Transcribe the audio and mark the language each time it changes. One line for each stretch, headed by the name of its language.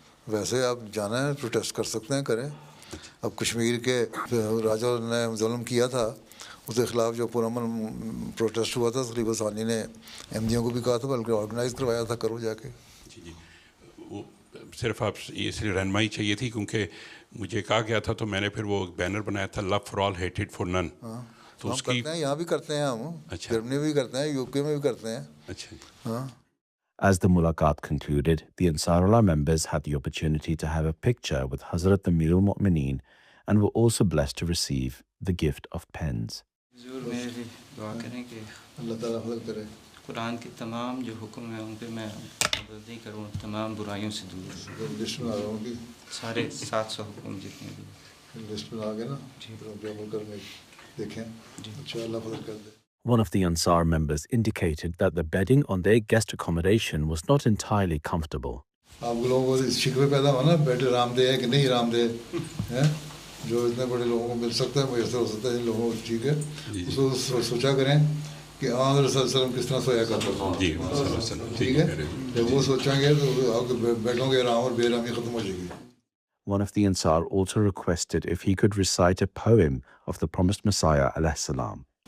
Urdu: ویسے آپ جانا ہے, پروٹیسٹ کر سکتے ہیں, کریں. اب کشمیر کے راجا نے ظلم کیا تھا, اس کے خلاف جو پرامن پروٹیسٹ ہوا تھا, خلیفہ ثانی نے ایم ڈیوں کو بھی کہا تھا, بلکہ آرگنائز کروایا تھا, کرو جا کے. جی وہ صرف آپ یہ اس لیے رہنمائی چاہیے تھی کیونکہ مجھے کہا گیا تھا, تو میں نے پھر وہ بینر بنایا تھا,
English: Love for all hated for نن.
Urdu: تو ہم کرتے ہیں, یہاں بھی کرتے ہیں, ہم جرمنی میں بھی کرتے ہیں, یو کے میں بھی کرتے ہیں. اچھا.
English: As the mulaqat concluded, the Ansarullah members had the opportunity to have a picture with Hazrat Amir al-Mu'mineen and were also blessed to receive the gift of pens.
Urdu: اللہ تعالیٰ حفظ کرے. قرآن کے تمام جو حکم ہیں ان پہ میں عمل نہیں کروں, تمام برائیوں سے دور. لسٹ میں آ رہا ہوں کہ سارے 700 حکم جتنے بھی لسٹ میں آ گئے نا, عمل کرنے دیکھیں. اچھا, اللہ فضل کر دے.
English: One of the Ansar members indicated that the bedding on their guest accommodation was not entirely comfortable.
Urdu: آپ لوگوں کو شکوے پیدا ہوا نا, بیڈ آرام دہ ہے کہ نہیں آرام دہ ہے, جو اتنے بڑے لوگوں کو مل سکتا ہے, میسر ہو سکتا ہے جن لوگوں کو. ٹھیک ہے, اس کو سوچا کریں کہ آن رسول اللہ علیہ وسلم کس طرح سویا کرتا تھا. ٹھیک ہے, جب وہ سوچیں گے تو آپ کے بیڈوں کے آرام اور بے آرامی ختم ہو جائے گی.
English: One of the Ansar also requested if he could recite a poem of the promised Messiah alayhi salam.